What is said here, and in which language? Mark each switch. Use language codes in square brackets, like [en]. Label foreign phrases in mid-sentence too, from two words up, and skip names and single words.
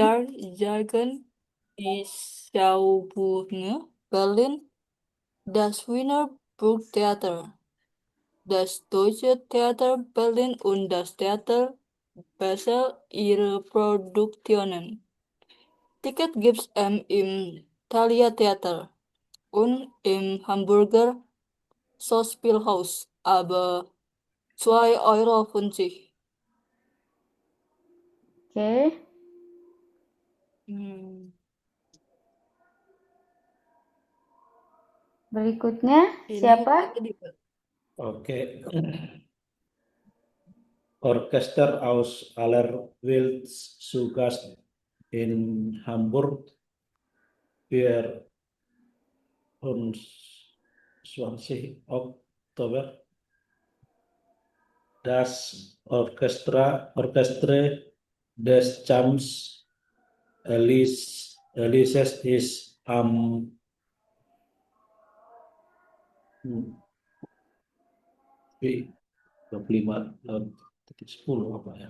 [de] Jahr zeigen die Schaubühne Berlin, das Wiener Burgtheater, das Deutsche Theater Berlin und das Theater Basel ihre Produktionen. Ticket gibt's im Thalia Theater und im Hamburger Schauspielhaus, aber 2,50 €. [id] Oke. Hmm, Berikutnya ini siapa? apa tadi, Pak? Oke. [de] Orchester aus aller Welt zu Gast in Hamburg für 20 Oktober. Das Orchestre des Champs Elysees ist am 25/10 [id] apa ya?